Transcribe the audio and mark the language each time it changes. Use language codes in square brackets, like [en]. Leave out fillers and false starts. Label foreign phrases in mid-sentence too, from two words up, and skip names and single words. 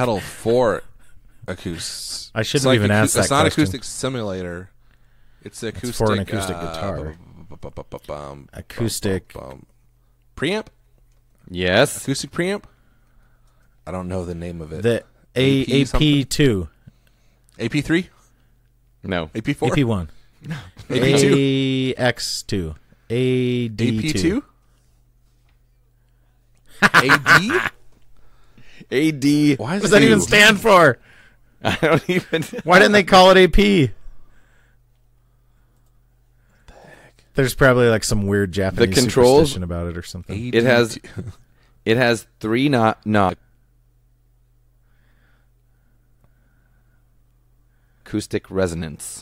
[en] pedal for acoustic. I shouldn't even ask that It's not question. acoustic simulator. It's the acoustic. for an acoustic guitar. Acoustic. Preamp? Yes. Acoustic preamp? I don't know the name of it. The AP something? AP2, AP3? No. AP4? AP1, AP2? AX2, AD2. AP2? AD? AD. Why What is does that even stand for? I don't even. Why didn't they call it AP? There's probably like some weird Japanese controls- superstition about it or something. It has. It has 3 not acoustic resonance.